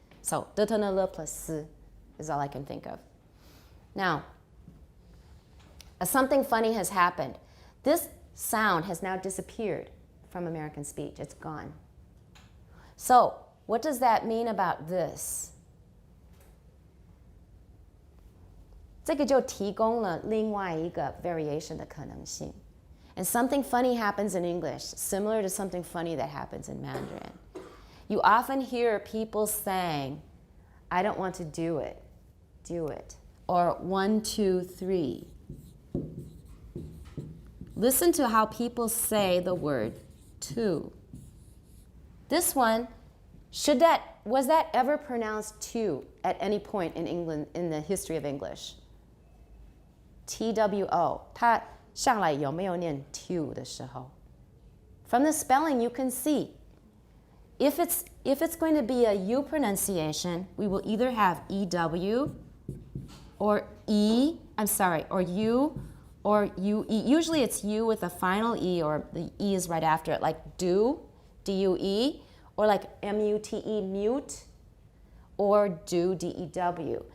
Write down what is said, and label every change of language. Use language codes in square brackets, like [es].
[en] So, d, t, n, l plus s is all I can think of. Now, something funny has happened. This sound has now disappeared from American speech. It's gone. So, what does that mean about this? [zh] 这个就提供了另外一个 variation 的可能性. [en] And something funny happens in English, similar to something funny that happens in Mandarin. You often hear people saying, I don't want to do it, or 1, 2, 3. Listen to how people say the word to. This one, was that ever pronounced to at any point in England in the history of English? TWO. [zh] 它上来有没有念 to 的时候? [en] From the spelling you can see. If it's going to be a U pronunciation, we will either have EW or or U or UE. Usually it's U with a final E or the E is right after it, like do, D-U-E, or like M-U-T-E, mute, or do, D-E-W.